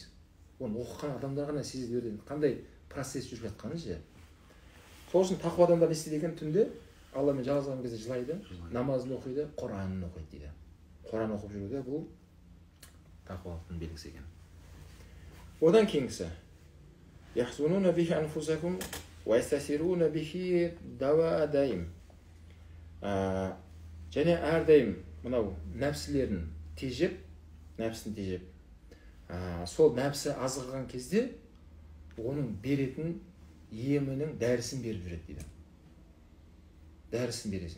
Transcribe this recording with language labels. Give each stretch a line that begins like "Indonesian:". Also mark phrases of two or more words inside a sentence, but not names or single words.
Kazakh: Оны оқыған адамдар ғана сезіп береді. Қандай процесс жүріп жатқанын ше. Сол үшін тақуа адамдар не істейді екен түнде? Алламен жалғасқан кезде жылайды, намазын оқиды, Құранын оқиды дейді. Құран оқып жүруде бұл тақуалықтың белгісі екен. Одан кейінгісі.
Arabic: يحزنون به أنفسهم ويستثيرون به دواء دائهم.
Kazakh: Және әрдайым мынау нәпсілерін тежеп, сол нәпсі азғырған кезде оның беретін емінің дәрісін беріп жүреді дейді. Дәрісін бересің.